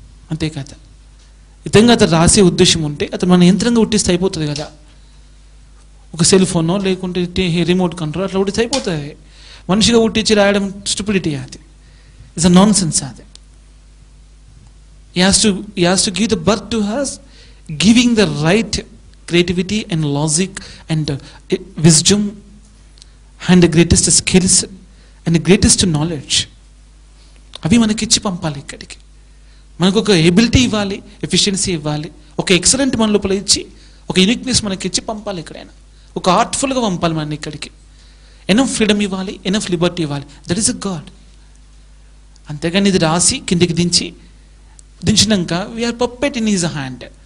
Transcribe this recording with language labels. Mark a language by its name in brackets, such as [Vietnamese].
[Telugu] అంతే కదా. ఇతంగా అతను రాసే ఉద్దేశం ఉంటే అతను మన యంత్రంగా ఉట్టిస్తే అయిపోతుంది కదా. ఒక సెల్ ఫోనో లేకుంటే రిమోట్ కంట్రోల్ అట్లా ఉట్టిస్తే అయిపోతుంది. మనిషిగా ఉట్టించి రాయడం స్టూపిడిటీ, అది [English] It's a nonsense. [Telugu] అది [English] He has to give the birth to us, giving the right creativity and logic and wisdom and the greatest skills and the greatest knowledge. [Telugu] అవి మనకిచ్చి పంపాలి ఇక్కడికి. మనకు ఒక ఎబిలిటీ ఇవ్వాలి, ఎఫిషియన్సీ ఇవ్వాలి, ఒక ఎక్సలెంట్ మన లోపల ఇచ్చి ఒక యూనిక్నెస్ మనకి ఇచ్చి పంపాలి. ఎక్కడైనా ఒక ఆర్ట్ఫుల్గా పంపాలి మన ఇక్కడికి. ఎనఫ్ ఫ్రీడమ్ ఇవ్వాలి, ఎనఫ్ లిబర్టీ ఇవ్వాలి. [English] That is a God. [Telugu] అంతేగాని ఇది రాసి కిందికి దించినాక [English] We are puppet in his hand.